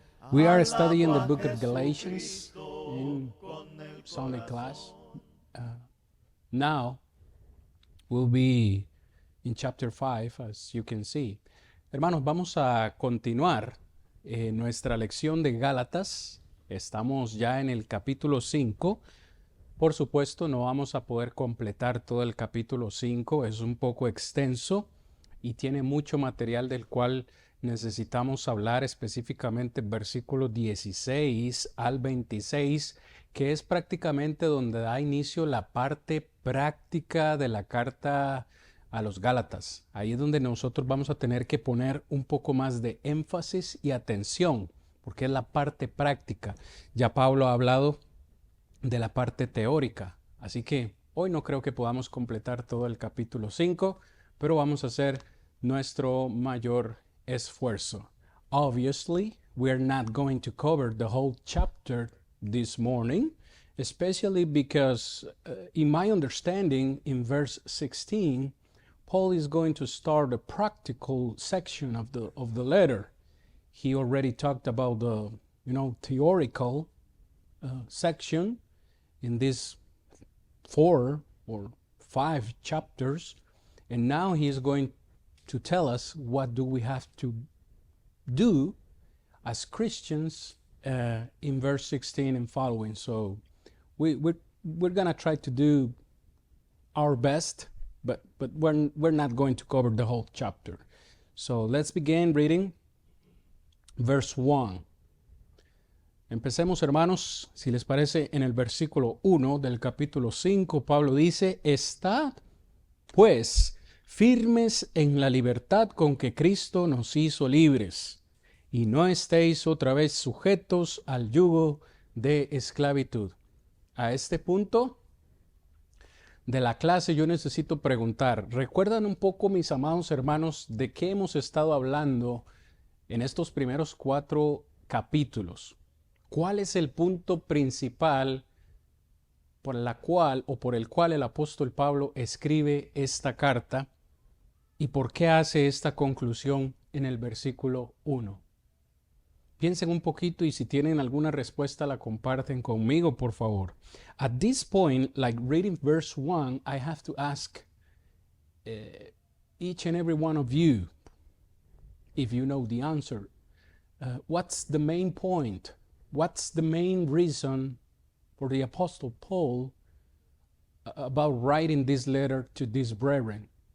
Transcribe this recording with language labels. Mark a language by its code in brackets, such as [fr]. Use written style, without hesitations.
[en] We are studying the book of Galatians in Sunday class. Now we'll be in chapter 5, as you can see. [es] Hermanos, vamos a continuar nuestra lección de Gálatas. Estamos ya en el capítulo 5. Por supuesto, no vamos a poder completar todo el capítulo 5. Es un poco extenso y tiene mucho material del cual necesitamos hablar, específicamente versículos 16 al 26, que es prácticamente donde da inicio la parte práctica de la carta a los Gálatas. Ahí es donde nosotros vamos a tener que poner un poco más de énfasis y atención, porque es la parte práctica. Ya Pablo ha hablado de la parte teórica, así que hoy no creo que podamos completar todo el capítulo 5, pero vamos a hacer nuestro mayor esfuerzo. [en] Obviously, we're not going to cover the whole chapter this morning, especially because in my understanding, in verse 16, Paul is going to start a practical section of the letter. He already talked about the theoretical section in these 4 or 5 chapters, and now he is going to tell us what do we have to do as Christians in verse 16 and following. So we're gonna try to do our best, but we're not going to cover the whole chapter. So let's begin reading verse 1. [es] Empecemos, hermanos, si les parece, en el versículo 1 del capítulo 5. Pablo dice: Estad, pues, firmes en la libertad con que Cristo nos hizo libres, y no estéis otra vez sujetos al yugo de esclavitud. A este punto de la clase yo necesito preguntar, ¿recuerdan un poco, mis amados hermanos, de qué hemos estado hablando en estos primeros 4 capítulos? ¿Cuál es el punto principal por el cual el apóstol Pablo escribe esta carta? ¿Y por qué hace esta conclusión en el versículo 1? Piensen un poquito y si tienen alguna respuesta la comparten conmigo, por favor. [en] At this point, like reading verse 1, I have to ask each and every one of you, if you know the answer, what's the main point? What's the main reason for the Apostle Paul about writing this letter to these brethren?